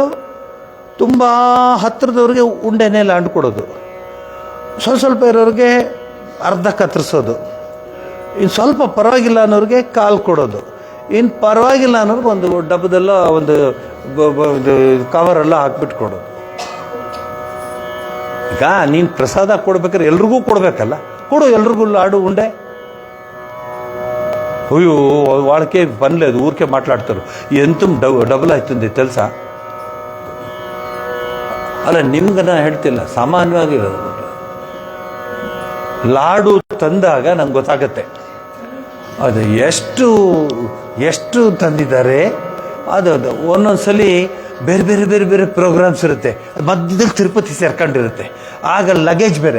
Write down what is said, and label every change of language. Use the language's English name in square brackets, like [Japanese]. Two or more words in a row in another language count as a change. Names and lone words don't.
[Kannada] ತುಂಬ ಹತ್ತಿರದವ್ರಿಗೆ ಉಂಡೆನೇ ಲಾಡು ಕೊಡೋದು, ಸ್ವಲ್ಪ ಇರೋರಿಗೆ ಅರ್ಧ ಕತ್ತರಿಸೋದು, ಇನ್ನು ಸ್ವಲ್ಪ ಪರವಾಗಿಲ್ಲ ಅನ್ನೋರಿಗೆ ಕಾಲು ಕೊಡೋದು, ಇನ್ನು ಪರವಾಗಿಲ್ಲ ಅನ್ನೋರ್ಗೆ ಒಂದು ಡಬ್ಬದೆಲ್ಲ ಒಂದು ಕವರೆಲ್ಲ ಹಾಕ್ಬಿಟ್ಟು ಕೊಡೋದು. ಈಗ ನೀನು ಪ್ರಸಾದ ಕೊಡ್ಬೇಕಾದ್ರೆ ಎಲ್ರಿಗೂ ಕೊಡ್ಬೇಕಲ್ಲ, ಕೊಡು ಎಲ್ರಿಗೂ ಲಾಡು ಉಂಡೆ. [Telugu] ಅಯ್ಯೋ వాళ్ళకే పని లేదు, ఊరికే మాట్లాడతారు, ఎంత [Kannada] ಡಬಲ್ ಆಯ್ತಂದೆ ಕೆಲಸ. ಅಲ್ಲ, ನಿಮ್ಗೆ ನಾನು ಹೇಳ್ತಿಲ್ಲ, ಸಾಮಾನ್ಯವಾಗಿರೋದು. ಲಾಡು ತಂದಾಗ ನಂಗೆ ಗೊತ್ತಾಗತ್ತೆ ಅದು ಎಷ್ಟು ತಂದಿದ್ದಾರೆ. ಅದು ಒಂದೊಂದ್ಸಲಿ ಬೇರೆ ಬೇರೆ ಬೇರೆ ಬೇರೆ ಪ್ರೋಗ್ರಾಮ್ಸ್ ಇರುತ್ತೆ, ಮಧ್ಯದಲ್ಲಿ ತಿರುಪತಿ ಸೇರ್ಕೊಂಡಿರುತ್ತೆ, ಆಗ ಲಗೇಜ್ ಬೇರೆ.